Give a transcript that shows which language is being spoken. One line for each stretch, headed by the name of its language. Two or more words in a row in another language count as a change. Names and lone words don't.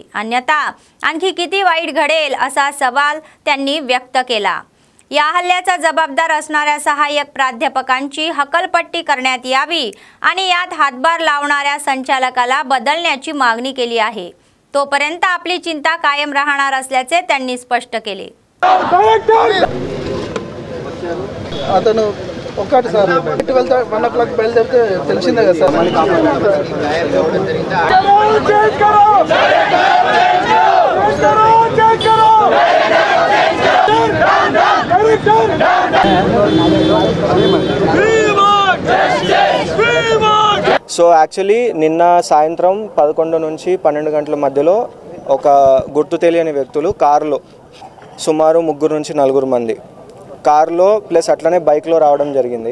Marathi: अन्यथा आणखी किती वाईट घडेल असा सवाल त्यांनी व्यक्त केला. या हल्ल्याचा जबाबदार असणाऱ्या सहाय्यक प्राध्यापकांची हकलपट्टी करण्यात यावी आणि यात हातभार लावणाऱ्या संचालकाला बदलण्याची मागणी केली आहे. तोपर्यंत आपली चिंता कायम राहणार असल्याचे त्यांनी स्पष्ट केले.
Telugu: అతను ఒకటి సార్ 1 o'clock బయలుదేరితే తెలిసిందే కదా సార్.
English: so actually
Telugu: నిన్న సాయంత్రం 11 నుంచి 12 గంటల మధ్యలో ఒక గుర్తు తెలియని వ్యక్తులు కారులో సుమారు 3 నుంచి 4 మంది కారులో ప్లస్ అట్లనే బైక్లో రావడం జరిగింది.